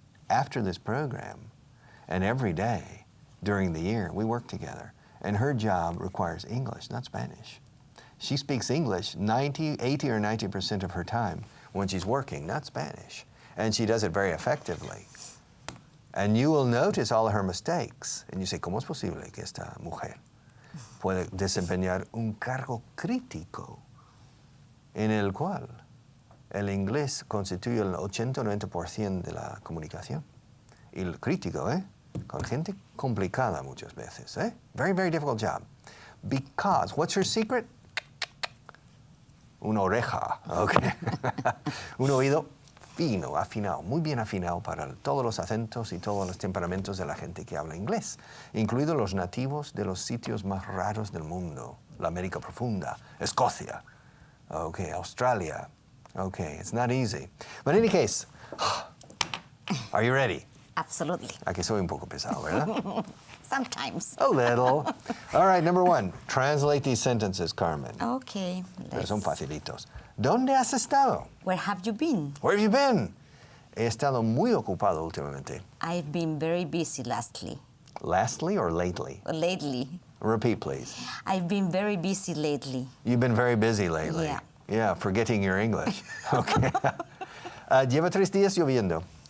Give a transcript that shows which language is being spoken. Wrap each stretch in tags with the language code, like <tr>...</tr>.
<en>After this program, and every day during the year, we work together. And her job requires English, not Spanish. She speaks English 80 or 90% of her time when she's working, not Spanish. And she does it very effectively. And you will notice all of her mistakes. And you say,</en> <es>¿cómo es posible que esta mujer puede desempeñar un cargo crítico en el cual el inglés constituye el 80-90% de la comunicación? Y el crítico, con gente complicada muchas veces,</es> <en>Very, very difficult job. Because, what's her secret?</en> <es>Una oreja, okay? Un oído fino, afinado, muy bien afinado para todos los acentos y todos los temperamentos de la gente que habla inglés, incluidos los nativos de los sitios más raros del mundo, la América Profunda, Escocia, okay, Australia.</es> <en>Okay, it's not easy. But in any case, are you ready? Absolutely.</en> <es>Aquí soy un poco pesado, ¿verdad?</es> <en>Sometimes. A little. All right, number 1, translate these sentences, Carmen. Okay.</en> <es>Pero son facilitos. ¿Dónde has estado?</es> <en>Where have you been? Where have you been?</en> <es>He estado muy ocupado últimamente.</es> <en>I've been very busy lastly. Lastly or lately? Lately. Repeat, please. I've been very busy lately. You've been very busy lately. Yeah. Yeah, forgetting your English.</en> <es>Okay. Lleva 3 días lloviendo.</es>